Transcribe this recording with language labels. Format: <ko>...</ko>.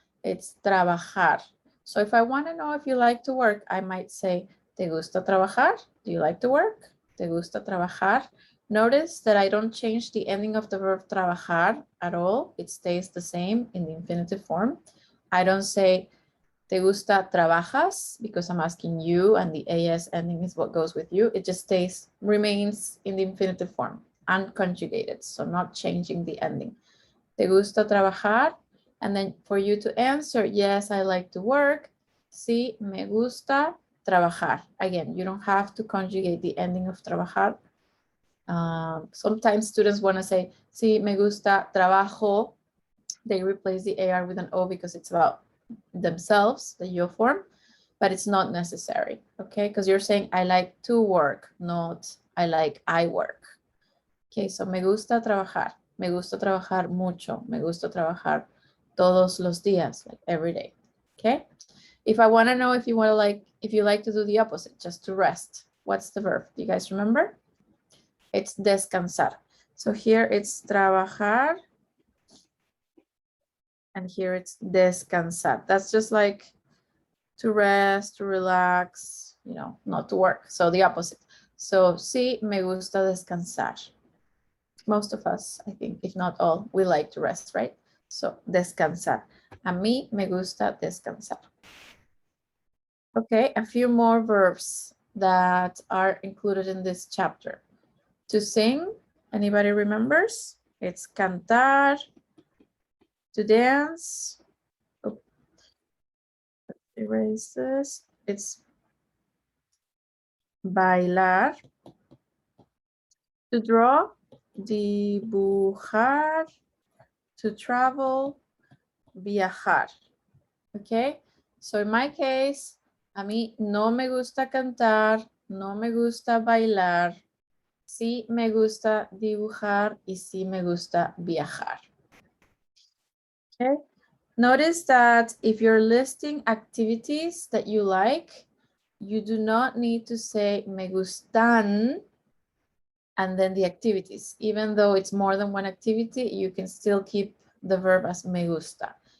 <en>It's trabajar. So if I want to know if you like to work, I might say,</en> <es>¿te gusta trabajar?</es> <en>Do you like to work?</en> <es>¿Te gusta trabajar?</es> <en>Notice that I don't change the ending of the verb trabajar at all. It stays the same in the infinitive form. I don't say,</en> <es>¿te gusta trabajas?</es> <en>Because I'm asking you, and the AS ending is what goes with you. It just remains in the infinitive form, unconjugated, so not changing the ending.</en> <es>¿Te gusta trabajar?</es> <en>And then for you to answer, yes, I like to work.</en> <es>Sí, me gusta trabajar.</es> <en>Again, you don't have to conjugate the ending of trabajar. Sometimes students want to say,</en> <es>sí, me gusta trabajo.</es> <en>They replace the AR with an O because it's about themselves, the yo form, but it's not necessary, okay? Because you're saying, I like to work, not I like I work. Okay, so</en> <es>me gusta trabajar. Me gusta trabajar mucho. Me gusta trabajar todos los días,</es> <en>like every day. Okay. If I want to know if you like to do the opposite, just to rest, what's the verb? Do you guys remember? It's descansar. So here it's trabajar, and here it's descansar. That's just like to rest, to relax, you know, not to work. So the opposite.</en> <es>So sí, me gusta descansar.</es> <en>Most of us, I think, if not all, we like to rest, right? So, descansar.</en> <es>A mí me gusta descansar.</es> <en>Okay, a few more verbs that are included in this chapter. To sing, anybody remembers? It's cantar. To dance. Oh, erase this. It's bailar. To draw, dibujar. To travel, viajar. Okay, so in my case,</en> <es>a mí no me gusta cantar, no me gusta bailar, sí me gusta dibujar y sí me gusta viajar.</es> <en>Okay, notice that if you're listing activities that you like, you do not need to say me gustan and then the activities. Even though it's more than one activity, you can still keep the verb as me gusta.</en>